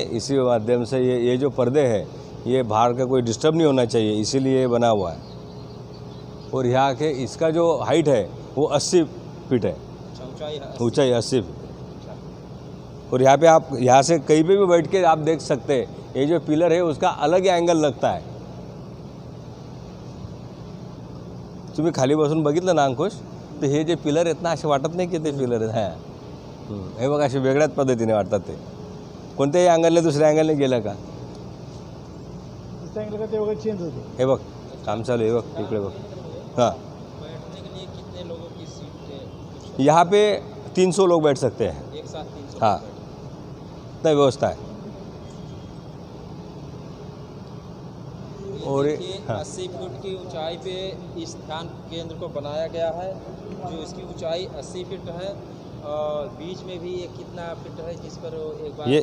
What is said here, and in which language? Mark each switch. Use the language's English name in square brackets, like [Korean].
[Hindi] इसी माध्यम से ये जो पर्दे हैं, ये बाहर का कोई डिस्टर्ब नहीं होना चाहिए, इसीलिए ये बना हुआ है. और यहाँ के इसका जो हाइट है वो 80 फीट है, ऊंचाई 80 फीट. और यहाँ पे आप यहाँ से कहीं पे भी बैठ के आप देख सकते हैं. ये जो पिलर है उसका अलग एंगल लगता है. [Marathi] तुम्ही खाली बसून बघितलं ना अंकुश, तर हे जे पिलर आहेत ना, असे वाटत नाही की ते पिलर आहेत. हां, हे बघ, असे वेगळ्याच पद्धतीने वाटतात. ते कोणत्याही अँगलने दुसऱ्या अँगलने गेलं का ते वगैरे चेंज होते. हे बघ, काम चालू आहे. हे बघ, इकडे बघ. [Hindi] हाँ, बैठने के लिए कितने लोगों की सीट है? यहाँ पे 300 लोग बैठ सकते हैं. एक साथ 300 हाँ, इतना व्यवस्था है. और हाँ, 80 फीट की ऊंचाई पे इस ध्यान केंद्र को बनाया गया है, जो इसकी ऊंचाई 80 फीट है और बीच में भी ये कितना फीट है जिस पर एक बार